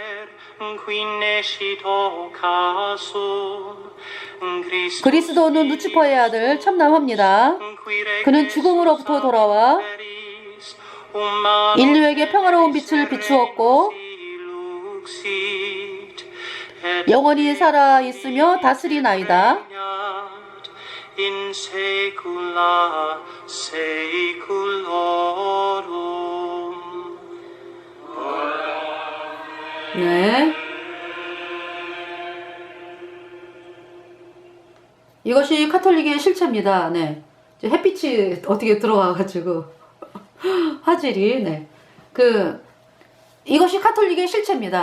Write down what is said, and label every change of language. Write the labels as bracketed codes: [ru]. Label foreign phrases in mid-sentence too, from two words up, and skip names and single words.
[ko] 그리스도는 루치퍼의 아들 참남합니다. 그는 죽음으로부터 돌아와 인류에게 평화로운 빛을 비추었고 영원히 살아있으며 다스리나이다. [la] in saecula saeculorum. [ko] 네. 이것이 카톨릭의 실체입니다. 네. 햇빛이 어떻게 들어와가지고 화질이 네. 이것이 카톨릭의 실체입니다.